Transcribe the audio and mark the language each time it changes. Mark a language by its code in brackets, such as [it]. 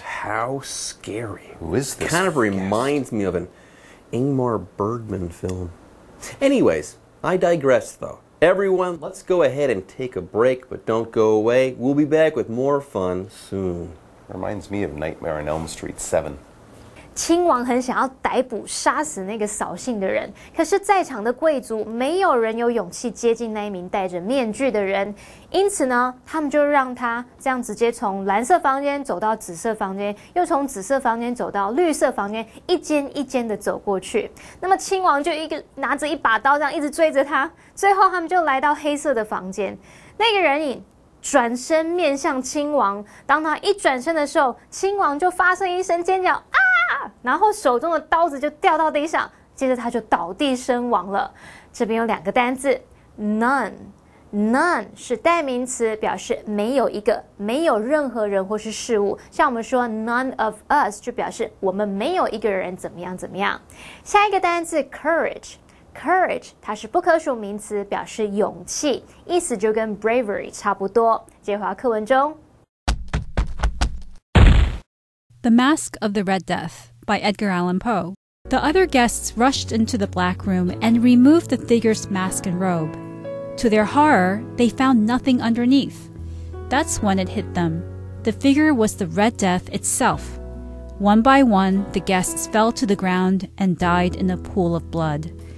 [en] How scary. Who is this? Kind of reminds me of an Ingmar Bergman film. Anyways, I digress though. Everyone, let's go ahead and take a break, but don't go away. We'll be back with more fun soon. Reminds me of Nightmare on Elm Street 7. [zh] 亲王很想要逮捕、杀死那个扫兴的人，可是，在场的贵族没有人有勇气接近那一名戴着面具的人，因此呢，他们就让他这样直接从蓝色房间走到紫色房间，又从紫色房间走到绿色房间，一间一间的走过去。那么亲王就拿着一把刀，这样一直追着他，最后他们就来到黑色的房间，那个人影转身面向亲王，当他一转身的时候，亲王就发生一声尖叫啊！然后手中的刀子就掉到地上，接着他就倒地身亡了。这边有2个单字 none 是代名词，表示没有一个，没有任何人或是事物。像我们说 [en] none of us [zh] 就表示我们没有一个人怎么样怎么样。下一个单字 courage 它是不可数名词，表示勇气，意思就跟 bravery 差不多。接回到课文中。 [en] The Mask of the Red Death by Edgar Allan Poe. The other guests rushed into the black room and removed the figure's mask and robe. To their horror, they found nothing underneath. That's when it hit them. The figure was the Red Death itself. One by one, the guests fell to the ground and died in a pool of blood.